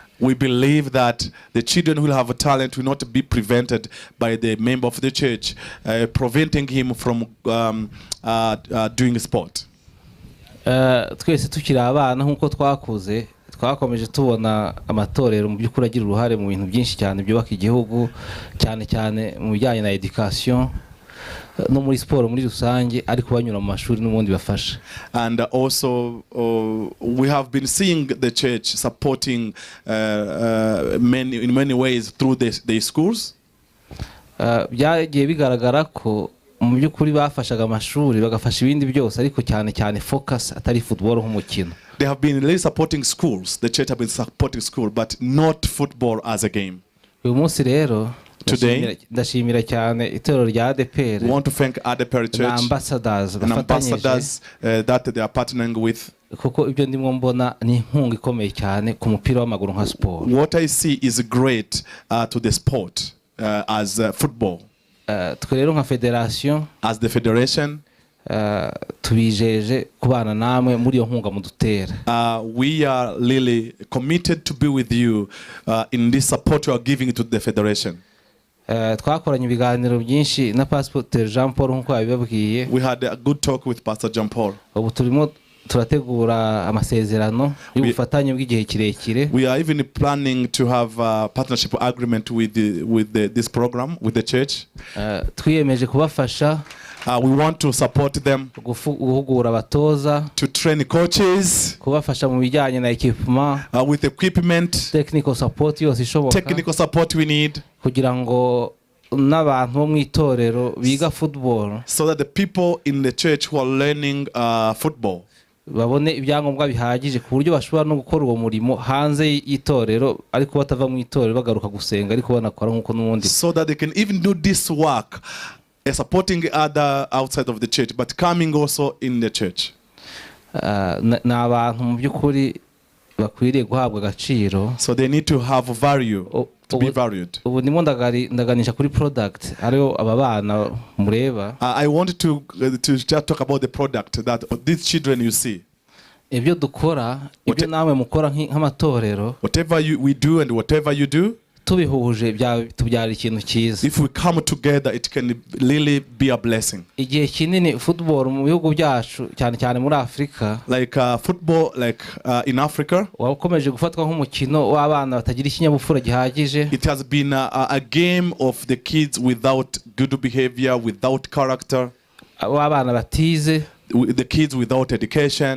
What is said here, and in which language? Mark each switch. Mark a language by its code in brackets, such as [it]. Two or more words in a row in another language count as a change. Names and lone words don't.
[en] We believe that the children who will have a talent will not be prevented by the member of the church preventing him from doing sport. [rw] Twese tukiri abana nkuko twakuze twakomeje tubona amatorero mu by'ukuri agira uruhare mu bintu byinshi cyane byubaka igihugu, cyane cyane mu bijyanye na education no muri sport muri rusange, ariko banyura mu mashuri n'ubundi bafasha. [en] And also we have been seeing the church supporting in many ways through the schools. [rw] Byagiye bigaragara ko mu by'ukuri bafashaga amashuri bagafasha ibindi byose, ariko cyane cyane focus atari football nk'umukino. [en] They have been really supporting schools. The church have been supporting school, but not football as a game. [rw] Uyu munsi rero [en] Today, [rw] ndashimira cyane itorero rya Adepr. [en] We want to thank Adepr Church and ambassadors that they are partnering with. [rw] Kuko ibyo ndimo mbona ni inkunga ikomeye cyane ku mupira w'amaguru nka sport. [en] What I see is great to the sport as football. [rw] Twe rero nka federation, [en] as the federation, [rw] tubijeje kubana namwe muri iyo nkunga mudutera. [en] We are really committed to be with you in this support you are giving to the federation. [rw] Twakoranye ibiganiro byinshi na Pastor Jean Paul nkuko yabibabwiye. [en] We had a good talk with Pastor Jean Paul. [rw] Ubu turimo turategura amasezerano y'ubufatanye bw'igihe kirekire. [en] We are even planning to have a partnership agreement with this program with the church. [rw] Twiyemeje kubafasha. [en] We want to support them, [rw] guhugura abatoza, [en] to train coaches, [rw] kubafasha mu bijyanye na equipment, [en] with equipment, technical support [rw] yose ishoboka, [en] technical support we need, [rw] kugira ngo n'abantu bo mu itorero biga football, [en] so that the people in the church who are learning football [rw] babone ibyangombwa bihagije ku buryo bashobora no gukora uwo murimo hanze y'itorero ariko batava mu itorero bagaruka gusenga ariko banakora nkuko n'ubundi, [en] so that they can even do this work supporting other outside of the church but coming also in the church. [rw] N'abantu mu by'ukuri bakwiriye guhabwa agaciro, [en] so they need to have value, to be valued. [rw] Ubu ndimo ndaganisha kuri product ariyo aba bana mureba. [en] I want to just talk about the product that these children you see. [rw] Ibyo dukora, ibyo namwe mukora nk'amatorero, [en] whatever we do and whatever you do, [rw] tubihuje tubyara ikintu cyiza. [en] If we come together, it can really be a blessing. [rw] Igihe kinini football mu bihugu byacu cyane cyane muri Afrika, [en] like football, like in Africa, [rw] wakomeje gufatwa nk'umukino w'abana batagira ikinyabupfura gihagije. [en] It has been a game of the kids without good behavior, without character, [rw] w'abana batize, [en] the kids without education.